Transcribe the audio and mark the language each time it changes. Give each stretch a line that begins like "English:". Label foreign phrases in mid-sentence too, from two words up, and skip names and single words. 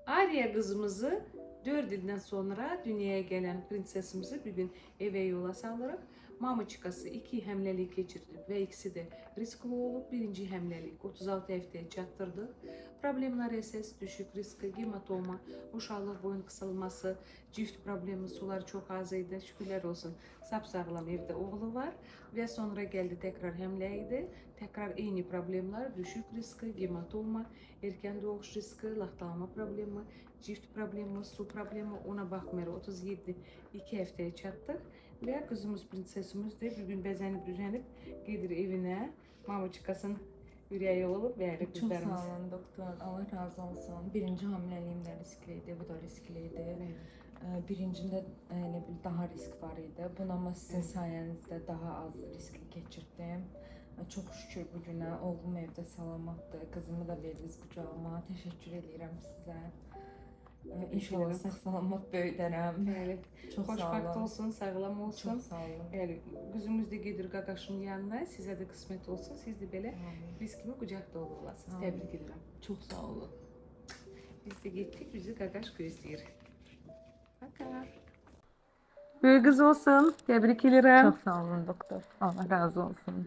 Turkish: Maria kızımızı 4 ildən sonra dünyaya gelen prensesimizi bugün eve yola salırıq.
Azerbaijani: Mamaçıkası 2 həmləlik keçirdi və ikisi de riskli olub. Birinci həmləlik 36 həftəyə çatdırdıq. Problemler əsas düşük riski, hematoma, uşaqlıq boyun kısalması, cift problemi, sular çok az idi.
Turkish: Şükürler olsun sapsağlam evde oğlu var ve sonra geldi tekrar həmlə tekrar eyni problemler, düşük riski, hematoma, erken doğuş riski,
Azerbaijani: laxtalama problemi, cift problemi, su problemi, ona baxmayaraq 37 2 həftəyə çatdıq və qızımız prinsesimiz de bugün bəzənib düzənib gedir evinə. Mamaçıkasının ürəyi olub verdi
Turkish: Çok
Azerbaijani: qızlarımız.
Turkish: sağ olun doktor. Allah razı olsun. Birinci hamileliğim de riskliydi, bu da riskliydi. Evet. Birincinde ne bileyim daha risk var idi. Buna ama sizin sayenizde daha az riskli geçirdim. Çok şükür bugüne oğlum evde salamattı. Kızımı da verdiniz kucağıma. Teşekkür ederim size.
Azerbaijani: İnşallah sağ salamat böyüdərəm.
Turkish: Evet. Çok sağ
Azerbaijani: Xoşbəxt
Turkish: olun.
Azerbaijani: olsun, sağlam olsun.
Turkish: Çok sağ olun.
Azerbaijani: Yani qızımız da gedir qaqaşının yanına, sizə də qismət olsun. Siz də belə Amin. biz kimi qucaqda olurlasınız. Amin. Təbrik edirəm.
Turkish: Çok sağ olun.
Azerbaijani: Biz də getdik, bizi qaqaş gözləyir.
Turkish: Baka.
Azerbaijani: Böyük qız olsun, təbrik edirəm.
Turkish: Çok sağ olun doktor. Allah razı olsun.